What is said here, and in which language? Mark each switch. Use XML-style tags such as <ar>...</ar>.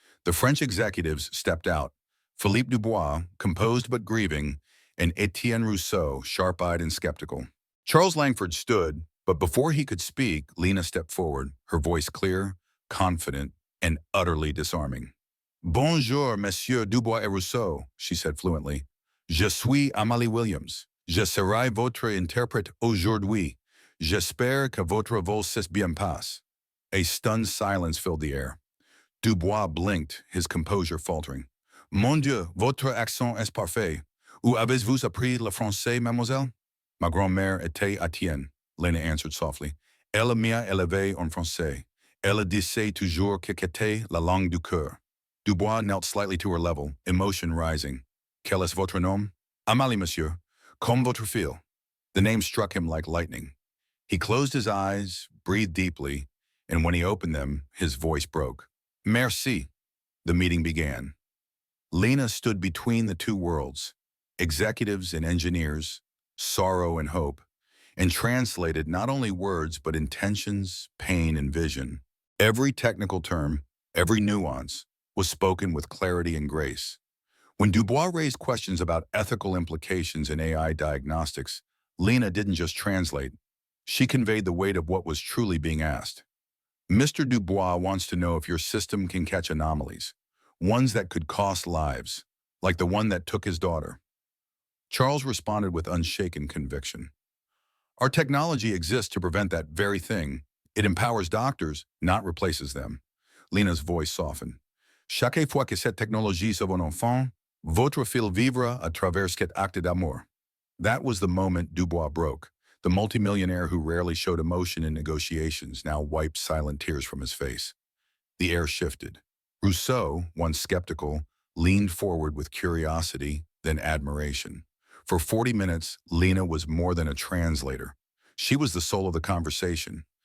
<en>The French executives stepped out. Philippe Dubois, composed but grieving, and Etienne Rousseau, sharp-eyed and skeptical. Charles Langford stood, but before he could speak, Lena stepped forward, her voice clear, confident, and utterly disarming.</en> <fr>Bonjour, Monsieur Dubois et Rousseau, she said fluently. Je suis Amélie Williams. Je serai votre interprète aujourd'hui. J'espère que votre vol s'est bien passe.</fr> <en>A stunned silence filled the air. Dubois blinked, his composure faltering.</en> <fr>Mon Dieu, votre accent est parfait. Où avez-vous appris le français, mademoiselle? Ma grand-mère était haïtienne, Lena answered softly. Elle m'a élevé en français. Elle disait toujours que c'était la langue du cœur.</fr> <en>Dubois knelt slightly to her level, emotion rising. Quel est votre nom? Amélie, monsieur. Comme votre fille. The name struck him like lightning. He closed his eyes, breathed deeply, and when he opened them, his voice broke. Merci. The meeting began. Lena stood between the two worlds, executives and engineers, sorrow and hope, and translated not only words but intentions, pain, and vision. Every technical term, every nuance, was spoken with clarity and grace. When Dubois raised questions about ethical implications in AI diagnostics, Lena didn't just translate. She conveyed the weight of what was truly being asked. Mr. Dubois wants to know if your system can catch anomalies, ones that could cost lives, like the one that took his daughter. Charles responded with unshaken conviction. Our technology exists to prevent that very thing. It empowers doctors, not replaces them. Lena's voice softened.</en> <fr>Chaque fois que cette technologie sauve un enfant, votre fille vivra à travers cet acte d'amour.</fr> <en>That was the moment Dubois broke. The multimillionaire who rarely showed emotion in negotiations now wiped silent tears from his face. The air shifted. Rousseau, once skeptical, leaned forward with curiosity, then admiration. For 40 minutes, Lena was more than a translator. She was the soul of the conversation.</en>